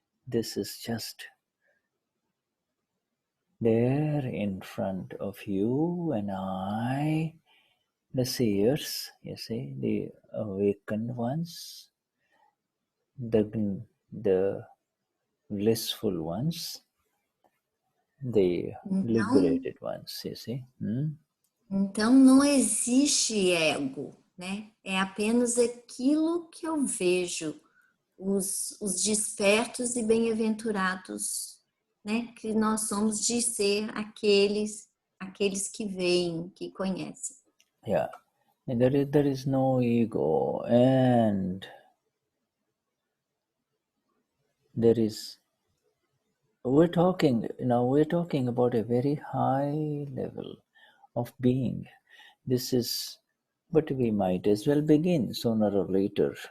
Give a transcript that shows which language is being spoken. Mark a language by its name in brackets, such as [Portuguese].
[English] This is just there in front of you and I, the seers, you see, the awakened ones, the blissful ones, the liberated ones, you see. [Portuguese] Então, não existe ego, né? É apenas aquilo que eu vejo, os despertos e bem-aventurados, né? Que nós somos de ser aqueles que veem, que conhecem. [English] Yeah, and there is no ego, and there is. We're talking about a very high level of being. This is, but we might as well begin sooner or later.